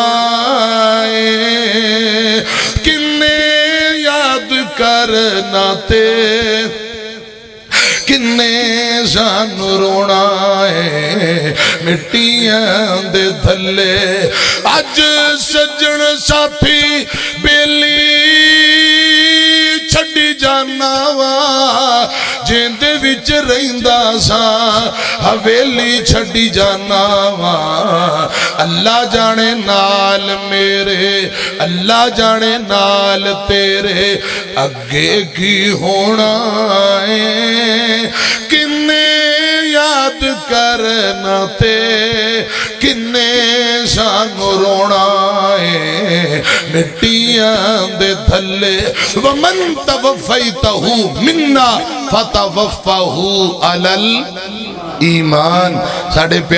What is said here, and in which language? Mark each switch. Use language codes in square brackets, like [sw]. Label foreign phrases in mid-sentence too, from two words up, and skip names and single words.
[pa] کنے یاد کرنا تے کنے سانو رونا ہے مٹیاں دے تھلے اج سجن ساتھی بیلی چھڑی جانا وا جیندے وچ رہندا سا حویلی چھڑی جانا وا اللہ جانے نال میرے اللہ جانے نال تیرے اگے کی ہونا ہے کنے یاد کرنا تے کنے سانو رونا ہے مٹیاں دے تھلے [ar] ومن توفیتہ منا فتوفہ علی الایمان [pa] ساڑھے